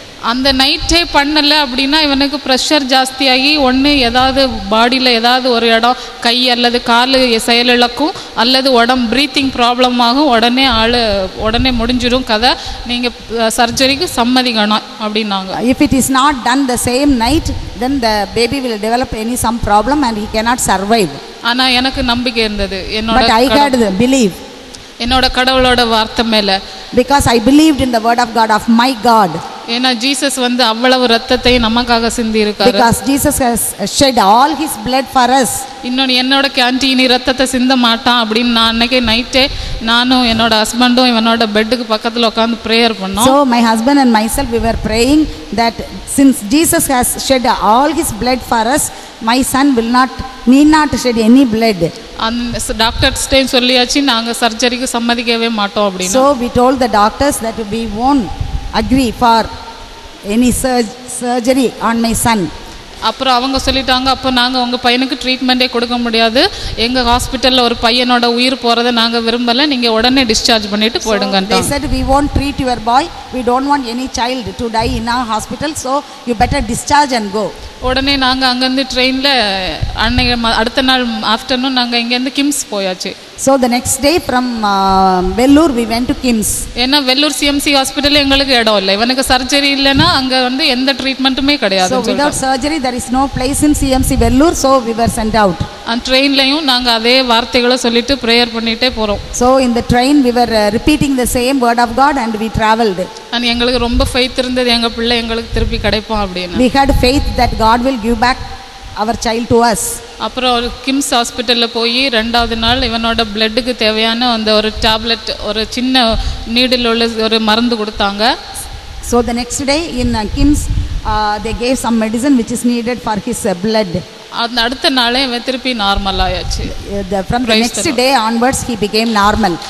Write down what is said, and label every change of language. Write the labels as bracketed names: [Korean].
[Tamil] அந்த நைட்டே பண்ணலை அப்படின்னா இவனுக்கு ப்ரெஷர் ஜாஸ்தியாகி ஒன்று ஏதாவது பாடியில் ஏதாவது ஒரு இடம் கை அல்லது கால் செயலிழக்கும் அல்லது ப்ரீத்திங் ப்ராப்ளம் ஆகும். உடனே முடிஞ்சிடும் கதை, நீங்கள் சர்ஜரிக்கு சம்மதிக்கணும் அப்படின்னாங்க. [English] If it is not done the same night, then the baby will develop some problem and he cannot survive. [Tamil] ஆனால் எனக்கு நம்பிக்கை இருந்தது [English] But I had the belief. [Tamil] என்னோட கடவுளோட வார்த்தை மேலே. [English] Because I believed in the word of God, of my God. [Tamil] ஏன்னா Jesus வந்து அவ்வளவு ரத்தத்தை நமக்காக சிந்தி இருக்காரு. [English] Because Jesus has shed all his blood for us. [Tamil] இன்னொன்று என்னோட கேன்டீனி ரத்தத்தை சிந்த மாட்டான் அப்படின்னு நான் அன்னைக்கு நைட்டே நானும் என்னோட ஹஸ்பண்டும் இவனோட பெட்டுக்கு பக்கத்தில் உட்காந்து ப்ரேயர் பண்ணோம். [English] So my husband and myself we were praying that since Jesus has shed all his blood for us, my son need not shed any blood. [Tamil] அந்த டாக்டர்ஸ்டையும் சொல்லியாச்சு நாங்கள் சர்ஜரிக்கு சம்மதிக்கவே மாட்டோம் அப்படின்னு. [English] So we told the doctors that we won't agree for any surgery on my son. [Tamil] அப்புறம் அவங்க சொல்லிட்டாங்க, அப்போ நாங்கள் உங்கள் பையனுக்கு ட்ரீட்மெண்ட்டே கொடுக்க முடியாது, எங்கள் ஹாஸ்பிட்டலில் ஒரு பையனோட உயிர் போகிறத நாங்கள் விரும்பலை, நீங்கள் உடனே டிஸ்சார்ஜ் பண்ணிட்டு போயிடுங்க. [English] They said we won't treat your boy, we don't want any child to die in our hospital, so you better discharge and go. [Tamil] உடனே நாங்கள் அங்கேருந்து ட்ரெயினில் அன்னைக்கு அடுத்த நாள் ஆஃப்டர்நூன் நாங்கள் இங்கேருந்து கிம்ஸ் போயாச்சு. [English] So the next day from Vellore we went to Kim's. [Tamil] ஏன்னா வெள்ளூர் சிஎம்சி ஹாஸ்பிட்டல் எங்களுக்கு இடம் இல்லை, இவனுக்கு சர்ஜரி இல்லைன்னா அங்கே வந்து எந்த ட்ரீட்மெண்ட்டுமே கிடையாது. [English] So without surgery there is no place in CMC Vellore, so we were sent out. [Tamil] அந்த ட்ரெயின்லையும் நாங்கள் அதே வார்த்தைகளை சொல்லிட்டு ப்ரேயர் பண்ணிகிட்டே போகிறோம். [English] So in the train we were repeating the same word of God and we traveled. [Tamil] And எங்களுக்கு ரொம்ப faith இருந்தது, எங்கள் பிள்ளை எங்களுக்கு திருப்பி கிடைப்போம் அப்படின்னு. [English] We had faith that God will give back our child to us. [Tamil] அப்புறம் ஒரு கிம்ஸ் ஹாஸ்பிட்டலில் போய் 2வது நாள் இவனோட பிளட்டுக்கு தேவையான அந்த ஒரு டேப்லெட், ஒரு சின்ன நீடில் உள்ள ஒரு மருந்து கொடுத்தாங்க. [English] So the next day in Kim's they gave some medicine which is needed for his blood. [Tamil] அந்த அடுத்த நாளே இவன் திருப்பி நார்மல் ஆயாச்சு. [English] From the next day onwards he became normal.